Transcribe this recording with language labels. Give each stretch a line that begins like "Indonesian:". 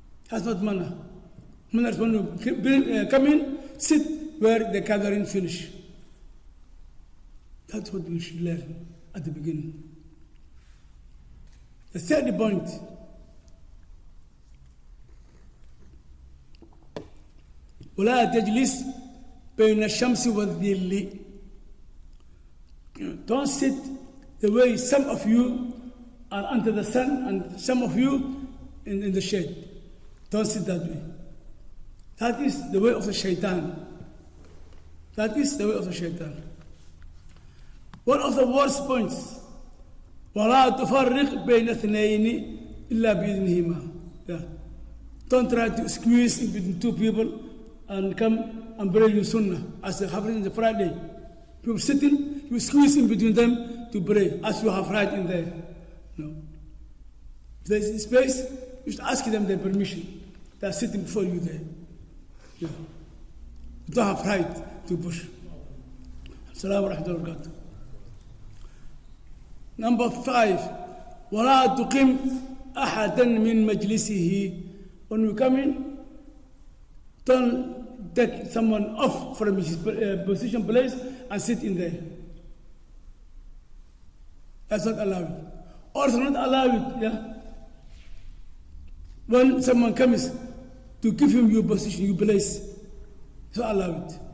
English: That's not manner. Manner is when you come in, sit where the gathering finish. That's what we should learn at the beginning. The third point,
Arabic: ولا تجلس بين الشمس والظل.
English: Don't sit the way some of you are under the sun and some of you in the shade. Don't sit that way. That is the way of the shaitan. That is the way of the shaitan. One of the worst points,
Arabic: وَلَا تُفَرِّقْ بَيْنَ اثْنَيْنِ إِلَّا بِإِذْنِهِمَا.
English: Don't try to squeeze in between two people and come and pray your sunnah, as it happens on the Friday. People sitting, you squeeze in between them to pray, as you have right in there. No. If there is space, you should ask them their permission. They are sitting before you there. You don't have right to push.
Arabic: Assalamu alaikum wa rahmatullahi.
English: Number 5,
Arabic: وَلَا تُقِمْ أَحَدًا مِنْ مَجْلِسِهِ.
English: When you come in, don't take someone off from his position place and sit in there. That's not allowed. Also not allowed, when someone comes to give him your position, your place, it's not allowed.